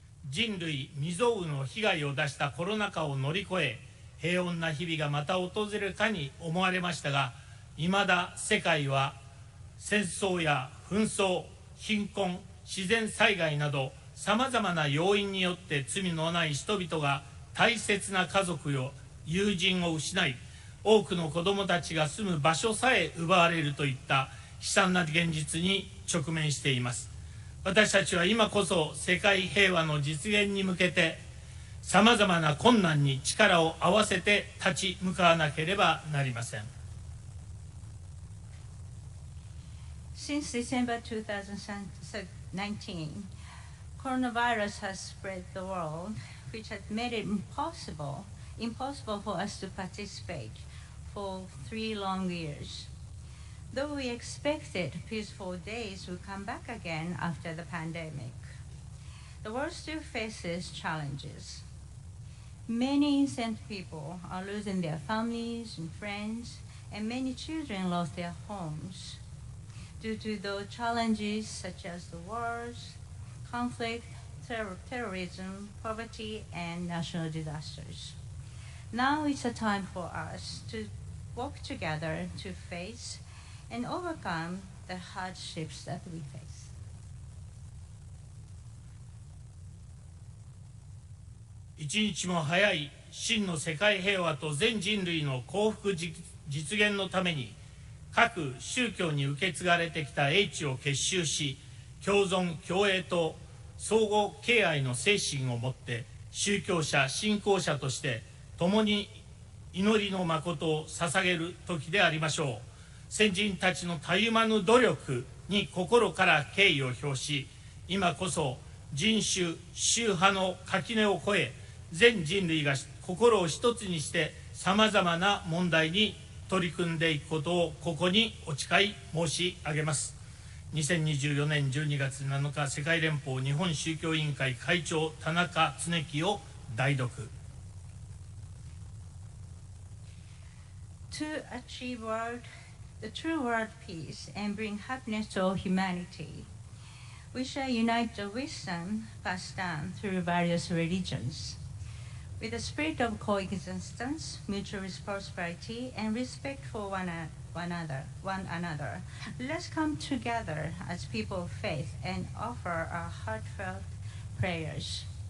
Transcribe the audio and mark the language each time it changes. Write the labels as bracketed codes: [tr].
[ja] 人類未曾有の被害を出したコロナ禍を乗り越え、平穏な日々がまた訪れるかに思われましたが、いまだ世界は戦争や紛争、貧困、自然災害などさまざまな要因によって罪のない人々が大切な家族や友人を失い、多くの子どもたちが住む場所さえ奪われるといった悲惨な現実に直面しています。私たちは今こそ世界平和の実現に向けてさまざまな困難に力を合わせて立ち向かわなければなりません。 [en] Since December 2019, coronavirus has spread the world, which has made it impossible for us to participate for 3 long years. Though we expected peaceful days would come back again after the pandemic, the world still faces challenges. Many innocent people are losing their families and friends, and many children lost their homes due to those challenges such as the wars, conflict, terrorism, poverty, and national disasters. Now is a time for us to work together to face and overcome the hardships that we face. [ja] 一日も早い真の世界平和と全人類の幸福実現のために、各宗教に受け継がれてきた英知を結集し、共存共栄と相互敬愛の精神を持って宗教者信仰者として共に祈りの誠を捧げる時でありましょう。先人たちのたゆまぬ努力に心から敬意を表し、今こそ人種、宗派の垣根を越え、全人類が心を一つにしてさまざまな問題に取り組んでいくことをここにお誓い申し上げます。 2024年12月7日、世界連邦日本宗教委員会会長田中恒樹を代読。 [en] To achieve the true world peace and bring happiness to all humanity, we shall unite the wisdom passed down through various religions. With a spirit of coexistence, mutual prosperity, and respect for one another, let's come together as people of faith and offer our heartfelt prayers.